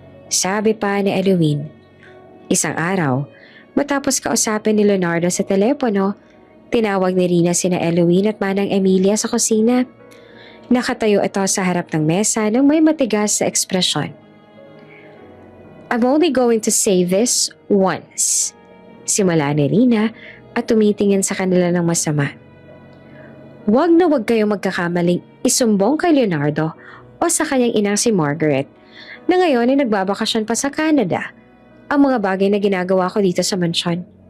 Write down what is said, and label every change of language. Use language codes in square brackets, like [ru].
[tl] Sabi pa ni Eloise. Isang araw, matapos kausapin ni Leonardo sa telepono, tinawag ni Rina sina Eloise at Manang Emilia sa kusina. Nakatayo ito sa harap ng mesa nang may matigas sa ekspresyon. [en] I'm only going to say this once. [tl] Simula ni Rina at tumitingin sa kanila ng masama. Huwag na huwag kayong magkakamaling isumbong kay Leonardo o sa kanyang inang si Margaret na ngayon ay nagbabakasyon pa sa Canada ang mga bagay na ginagawa ko dito sa mansyon.